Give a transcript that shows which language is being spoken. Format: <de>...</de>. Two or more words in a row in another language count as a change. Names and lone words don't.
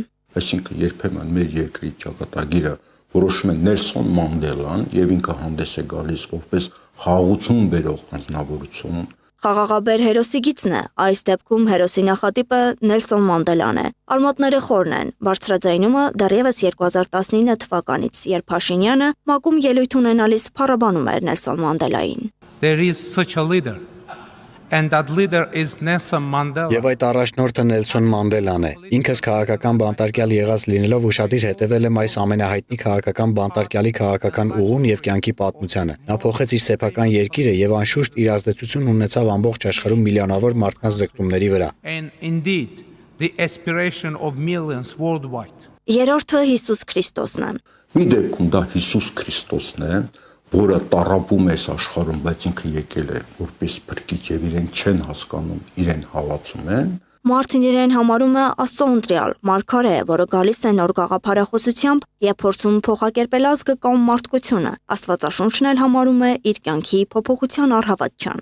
<hy>Այսինքն երբեմն մեր երկրի ճակատագիրը որոշում է Նելսոն Մանդելան եւ ինքը հանդես է գալիս որպես խաղաղություն բերող անձնավորություն։ Խաղաղաբեր հերոսի գիծն է, այս դեպքում հերոսի նախատիպը Նելսոն Մանդելան է։ Արմատները խորն են, բարձրաձայնումը դեռևս 2019 թվականից, երբ Փաշինյանը ՄԱԿ-ում ելույթ ունենալիս փառաբանում էր Նելսոն Մանդելային։</hy> <en>There is such a leader, and that leader is Nelson Mandela.</en> <hy>Եվ այդ առաջնորդը Նելսոն Մանդելան է։ Ինքս քաղաքական բանտարկյալ եղած լինելով ուշադիր հետևել եմ այս ամենահայտնի քաղաքական բանտարկյալի քաղաքական ուղուն եւ կյանքի պատմությանը։ Նա փոխեց իր սեփական երկիրը եւ անշուշտ իր ազդեցությունն ունեցավ ամբողջ աշխարհում միլիոնավոր մարդկանց ձգտումների վրա։</hy> <en>And indeed, the aspiration of millions worldwide.</en> <hy>Երրորդը Հիսուս Քրիստոսն է։ Մի դեպքում դա Հիսուս Քրիստոսն է, որը տարապում է այս աշխարհում, բայց ինքը եկել է որպես փրկիչ եւ իրեն չեն հասկանում, իրեն հավատում են։ Մարտին իրեն համարում է Աստծո ընտրյալ, մարգարե, որը գալիս է նոր գաղափարախոսությամբ եւ փորձում փոխակերպել ազգը կամ մարդկությունը։ Աստվածաշունչն էլ համարում է իր կյանքի փոփոխության առհավատչան։</hy>